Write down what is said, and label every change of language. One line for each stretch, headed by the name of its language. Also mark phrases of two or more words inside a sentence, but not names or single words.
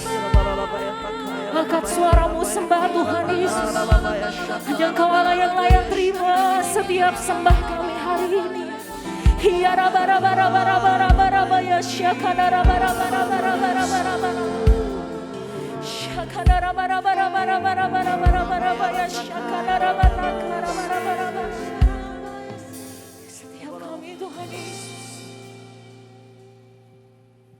Indonesian: Angkat suaramu sembah Tuhan Yesus. Hanya Engkau Allah yang layak terima setiap sembah kami hari ini. Hiara bara bara bara bara bara bara syakara bara bara bara bara bara bara. Syakara bara bara bara bara bara bara bara bara syakara bara bara bara bara bara. Setiap kami Tuhan Yesus.